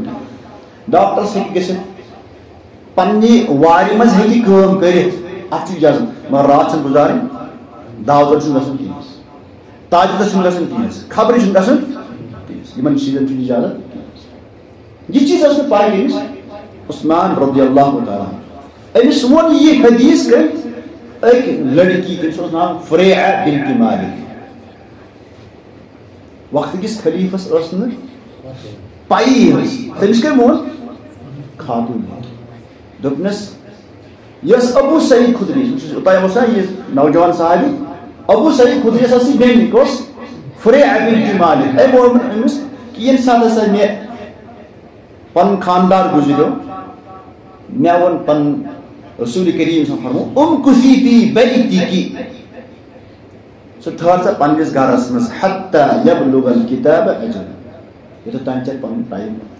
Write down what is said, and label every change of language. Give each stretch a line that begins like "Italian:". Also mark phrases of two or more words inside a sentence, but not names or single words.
Kashmiri: ڈاکٹرس ہیٚکہِ گٔژھِتھ پننہِ وارِ منٛز ہیٚکہِ کٲم کٔرِتھ اتھ چھُ اِجازت مگر راتھ چھنہٕ گُزارٕنۍ دعوت چھُنہٕ گژھُن کینٛہہ تاجدس چھُنہٕ گژھُن کینٛہہ خبرِ چھُنہٕ گژھُن یِمن چیٖزن چھُنہٕ اِجازت یہِ چیٖز ٲس نہٕ پاے أمِس عثمان
Arabic: رضی اللہ تعالیٰ
Kashmiri: أمِس ووٚن یہِ حدیث کٔمۍ أکۍ لڑکی تٔمِس اوس ناو فریعہ بنت مالک وقتٕکِس خلیفس ٲس نہٕ پَیی ٲس تٔمِس کٔمۍ ووٚن خاتوٗن دوٚپنس یۄس ابو سعید خدری اوٚتام اوس نا یہِ نوجوان صحابی ابو سعید خدری یۄس ٲس یہِ بیٚنہِ کۄس فریعہ بنت مالک أمۍ ووٚن أمِس کہِ ییٚمہِ ساتہٕ ہسا مےٚ پنُن خانٛدار گُزریو مےٚ ووٚن پنُن رسول کریم
Arabic: صلی اللہ علیہ وسلم امکثی فی بیتک
Kashmiri: سُہ ٹھہر سا پننِس گرس منٛز
Arabic: حتی یبلغ الکتاب اجل
Kashmiri: یوٚتتھ تانۍ ژےٚ پنُن ٹایم